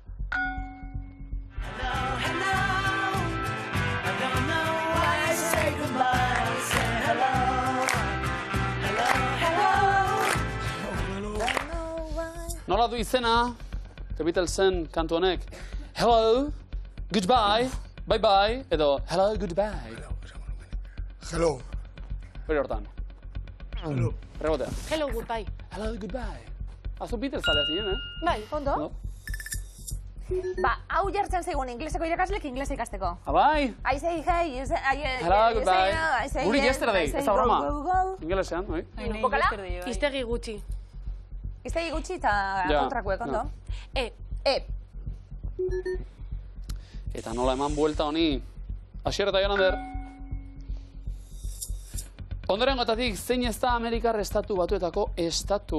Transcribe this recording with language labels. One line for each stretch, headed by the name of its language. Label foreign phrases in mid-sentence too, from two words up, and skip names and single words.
Basque: Nola du izena, The Beatlesen kantu honek?
English: Hello, goodbye, bye-bye, edo hello, goodbye. Hello.
Basque: Beri hortan.
English: Hello.
Basque: Rebotea.
English: Hello, goodbye. Hello, goodbye.
Basque: Azu Beatles zalea ziren, Bai. Ondo? Ba, hau jartzen zaigun ingleseko irakaslek inglesa ikasteko. Bai.
English: I say hey, Hello, goodbye. Guri yesterday,
Basque: ez da broma. Ingelesean, oi? Bokala? Iztegi gutxi. Iztegi gutxi eta kontrakuek, ondo? Eta nola eman buelta honi. Asier eta Jonander. Ondorengotatik, zein ez da Amerikar estatu batuetako estatu?